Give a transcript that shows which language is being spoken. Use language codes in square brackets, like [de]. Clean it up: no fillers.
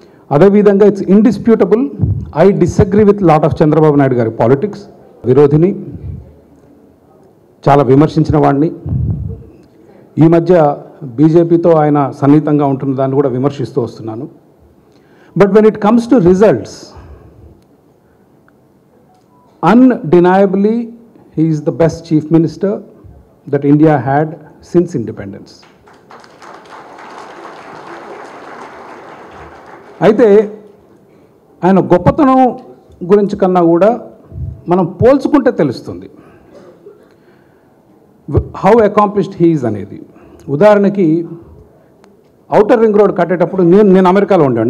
[en] అదేవిధంగా it's indisputable I disagree with lot of Chandrababu Naidu గారి politics. [te] విరోధిని, చాలా విమర్శించిన వాడిని. ఈ మధ్య బీజేపీతో ఆయన సన్నిహితంగా ఉంటున్న దాన్ని కూడా విమర్శిస్తూ వస్తున్నాను. [en] But when it comes to results, undeniably he is the best chief minister that India had since independence. [te] అయితే ఆయన గొప్పతనం గురించి కన్నా కూడా మనం పోల్చుకుంటే తెలుస్తుంది [en] how accomplished he is [te] అనేది. ఉదాహరణకి ఔటర్ రింగ్ రోడ్ కట్టేటప్పుడు నేను అమెరికాలో ఉండాను.